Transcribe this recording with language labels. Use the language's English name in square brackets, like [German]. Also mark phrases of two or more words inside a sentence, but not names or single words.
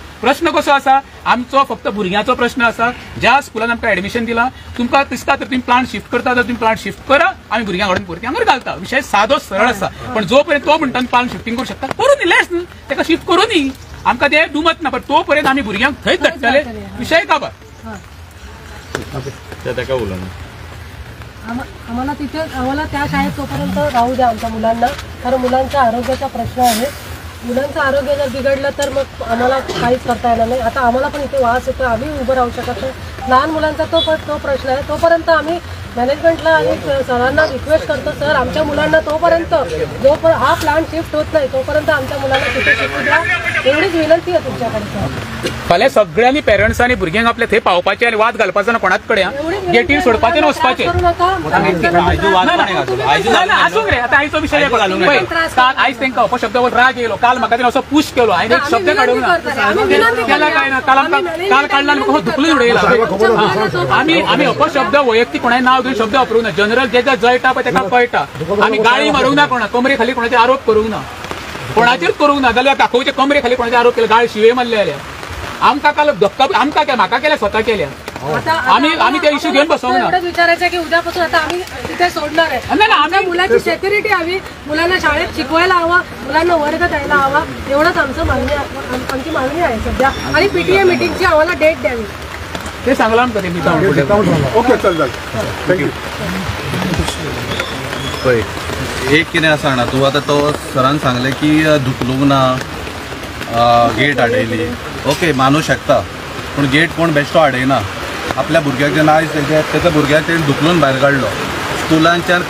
[Konkani] प्रश्न कसो आसा आमचो फक्त भुरग्यांचो प्रश्न आसा. ज्या स्कुलान आमकां एडमिशन दिलां तुमकां दिसता तर तुम्ही प्लांट शिफ्ट करता तर तुम्ही प्लांट शिफ्ट करा आमी भुरग्यां कडेन परती हांगर घालता. विशय सादो सरळ आसा. पण जो पर्यंत तो म्हणटा प्लांट शिफ्टिंग करूं शकता करूं न्ही. लेट्स न्ही ताका शिफ्ट करूं न्ही. आमकां ते दुमत ना. पण तो पर्यंत आमी भुरग्यांक थंयच धाडटले. विशय काबार. [Marathi] आम्हाला त्या शाळेत तोपर्यंत राहू द्या आमच्या मुलांना. कारण मुलांच्या आरोग्याचा प्रश्न आहे. मुलांचं आरोग्य जर बिघडलं तर मग आम्हाला काहीच करता येणार नाही. आता आम्हाला पण इथे वास येतो. आम्ही उभं राहू शकत नाही. लहान मुलांचा तो प्रश्न आहे. तोपर्यंत आम्ही मॅनेजमेंटला आणि सरांना रिक्वेस्ट करतो सर आमच्या मुलांना तोपर्यंत हा प्लांट शिफ्ट होत नाही तोपर्यंत आमच्या मुलांना तिथे शिफ्ट द्या एवढीच विनंती आहे तुमच्याकडे. [Konkani] फाल्यां सगळ्यांनी पेरंट्सांनी भुरग्यांक आपले थंय पावपाचें आनी वाद घालपाचो ना कोणाच कडेन. गेटीर सोडपाचें वचपाचें आसूंक रे. आतां आयचो विशय काल आयज तांकां अपशब्द राग येयलो. काल म्हाका तेणें असो पुश केलो. हांवें एक शब्द काडूंक ना. केला काय ना काल आमकां काल काडला आनी म्हाका धुकलून उडयला. आमी अपशब्द वैयक्तीक कोणाय नांव घेवन शब्द वापरूंक ना. जनरल जेका जळटा पळय ताका कळटा. आमी गाळी मारूंक ना कोणा. कमरे खाली कोणाचे आरोप करूंक ना. कोणाचेर करूंक ना. जाल्यार दाखोवचे कमरे खाली कोणाचे आरोप केले गाळी शिवे मारले जाल्यार आमकां काल धक्का आमकां काय म्हाका केल्या स्वता केल्या. [Marathi] आम्ही त्या इश्यू घेऊन बसवू ना. विचारायचं की उद्यापासून आता आम्ही तिथे सोडणार आहे. आमच्या मुलाची सेक्युरिटी हवी. मुलांना शाळेत शिकवायला हवा. मुलांना वर्ग द्यायला हवा. एवढंच आमची मागणी आहे सध्या. आणि पीटीए मिटिंगची आम्हाला डेट द्यावी [Konkani] ते सांगला आमकां ते. [English] okay chal thank you. [Konkani] पळय एक कितें आसा ना तूं आतां तो सरान सांगलें की धुकलूंक ना गेट आडयली. ओके मानू शकता. पूण गेट कोण बेश्टो आडयना. आपल्या भुरग्याक जेन्ना आयज तेच्या भुरग्याक तेणें धुकलून भायर काडलो.